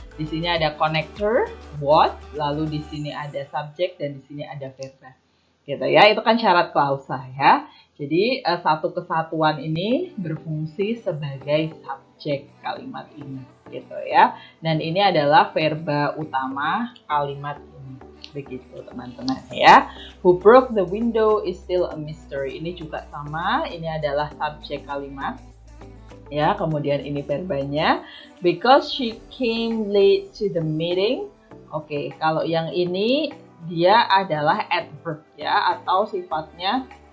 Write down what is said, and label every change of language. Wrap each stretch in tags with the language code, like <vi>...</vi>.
<id>Di sini ada connector what, lalu di sini ada subjek, dan di sini ada verba gitu ya. Itu kan syarat klausa ya. Jadi satu kesatuan ini berfungsi sebagai subjek kalimat ini gitu ya. Dan ini adalah verba utama kalimat ini. Begitu teman-teman ya.</id> <en>Who broke the window is still a mystery.</en> <id>Ini juga sama, ini adalah subjek kalimat. Ya, kemudian ini verbanya.</id> <en>Because she came late to the meeting.</en> <id>Oke, kalau yang ini dia adalah adverb ya, atau sifatnya</id>